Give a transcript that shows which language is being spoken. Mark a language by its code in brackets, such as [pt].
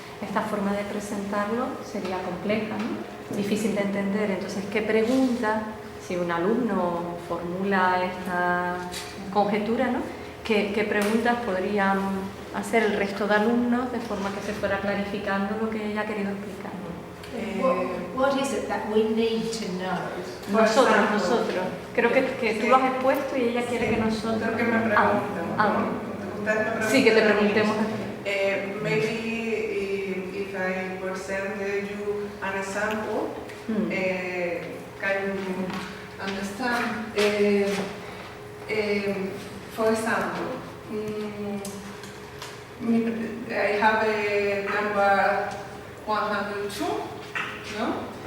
[es] esta forma de presentarlo sería compleja, ¿no? Difícil de entender. Entonces, ¿qué pregunta, si un alumno formula esta conjetura, ¿no? ¿Qué preguntas podrían hacer el resto de alumnos de forma que se fuera clarificando lo que ella ha querido explicar? [en] What is it that we need to know? [es] Nosotros. Creo que tú lo has expuesto y ella quiere que nosotros... Creo que me pregunten, ¿no? Ustedes me pregunten. Sí, que te preguntemos. [en] Maybe if I present you an example, can you understand? For example, I have a number 102, [es] no?